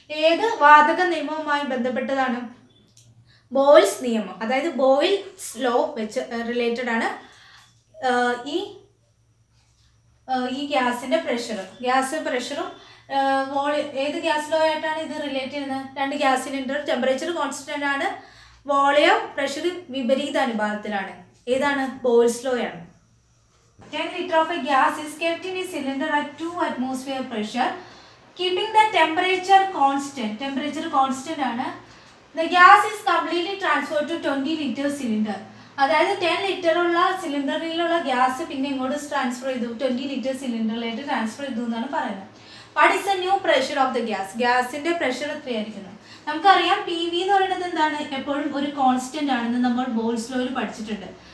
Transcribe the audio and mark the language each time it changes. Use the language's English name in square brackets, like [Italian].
[Malayalam] ഏത് വാതക നിയമവുമായി ബന്ധപ്പെട്ടതാണ്? ബോയിൽസ് നിയമം, അതായത് ബോയിൽസ് ലോ വെച്ച് റിലേറ്റഡ് ആണ് ഈ ഗ്യാസിന്റെ പ്രഷർ. ഗ്യാസ് പ്രഷറും ഏത് ഗ്യാസ് ലോ ആയിട്ടാണ് ഇത് റിലേറ്റ് ചെയ്യുന്നത്? രണ്ട് ഗ്യാസ് സിലിണ്ടർ ടെമ്പറേച്ചർ കോൺസ്റ്റന്റ് ആണ്, വോളിയം പ്രഷർ വിപരീത അനുപാതത്തിലാണ്. ഏതാണ്? ബോയിൽസ് ലോ ആണ്. [English] 10 liters of a gas is kept in a cylinder at 2 atmosphere pressure, keeping the temperature constant. Temperature constant ആണ്. The gas is completely transferred to 20 liter cylinder. [Malayalam] അതായത് 10 litre ഉള്ള സിലിണ്ടറിലുള്ള gas പിന്നെ ഇങ്ങോട്ട് transfer ചെയ്തു, 20 litre സിലിണ്ടറിലേക്ക് transfer ചെയ്തു എന്നാണ് പറയുന്നത്. [English] What is the new pressure of the gas? [Malayalam] ഗ്യാസിന്റെ പ്രഷർ എത്രയായിരിക്കുന്നത്? നമുക്കറിയാം പി വി എന്ന് പറയുന്നത് എന്താണ്? എപ്പോഴും ഒരു കോൺസ്റ്റന്റ് ആണെന്ന് നമ്മൾ ബോൾസ് ലോയിൽ പഠിച്ചിട്ടുണ്ട്.